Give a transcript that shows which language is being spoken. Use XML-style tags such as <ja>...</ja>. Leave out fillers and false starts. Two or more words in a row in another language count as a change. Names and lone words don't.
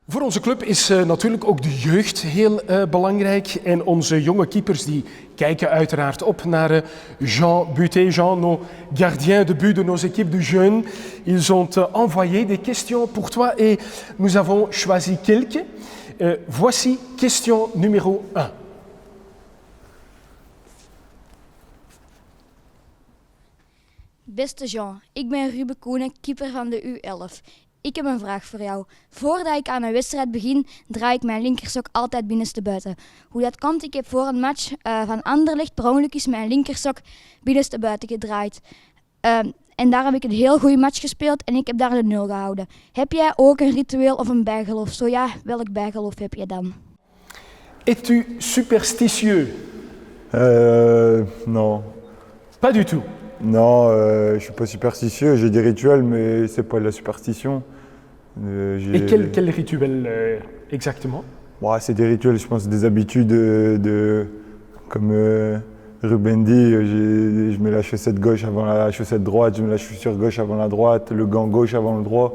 <nl>Voor onze club is natuurlijk ook de jeugd heel belangrijk. En onze jonge keepers die kijken uiteraard op naar Jean Buté.</nl> <fr>Jean, nos gardiens de but de nos équipes de jeunes. Ils ont envoyé des questions pour toi et nous avons choisi quelques. Voici question numéro 1.</fr> <nl>Beste Jean, ik ben Ruben Koenen, keeper van de U11. Ik heb een vraag voor jou. Voordat ik aan een wedstrijd begin, draai ik mijn linkersok altijd binnenstebuiten. Hoe dat komt, ik heb voor een match van Anderlecht per ongeluk is mijn linkersok binnenstebuiten gedraaid. En daar heb ik een heel goede match gespeeld en ik heb daar de 0 gehouden. Heb jij ook een ritueel of een bijgeloof? Zo ja, welk bijgeloof heb je dan?</nl> <fr>Es-tu superstitieux? Non. Pas du tout. Non, je suis pas superstitieux, j'ai des rituels, mais c'est pas de la superstition. Et quel rituel exactement? Ouais, c'est des rituels, je pense, des habitudes comme Ruben dit, je mets la chaussette gauche avant la chaussette droite, je mets la chaussure gauche avant la droite, le gant gauche avant le droit.</fr>